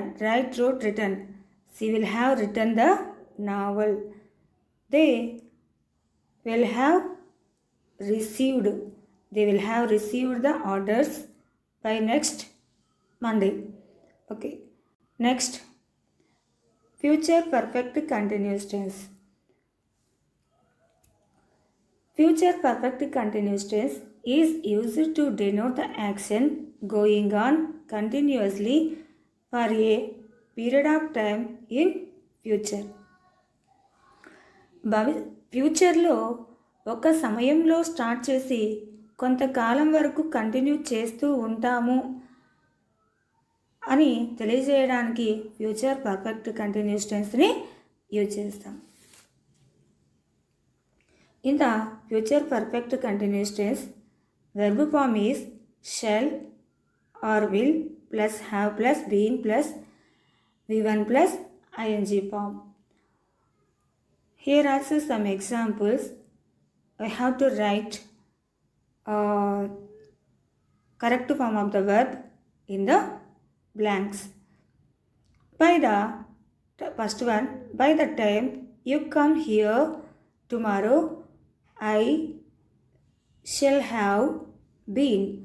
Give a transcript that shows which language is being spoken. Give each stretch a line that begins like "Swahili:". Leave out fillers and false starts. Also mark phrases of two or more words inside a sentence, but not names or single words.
English: She will have written the novel. They will have received the orders by next Monday. Okay. Next, future perfect continuous tense. Future perfect continuous tense is used to denote the action going on continuously for a period of time in future.
Telugu: ఫ్యూచర్లో ఒక సమయంలో స్టార్ట్ చేసి కొంతకాలం వరకు కంటిన్యూ చేస్తూ ఉంటాము అని తెలియజేయడానికి
English: future perfect continuous tenseni use
Telugu: చేస్తాం.
English: in the future perfect continuous tense verb form is shall or will plus have plus been plus V1 plus ing form. Here are some examples. I have to write correct form of the verb in the blanks. By the first one, by the time you come here tomorrow, I shall have been.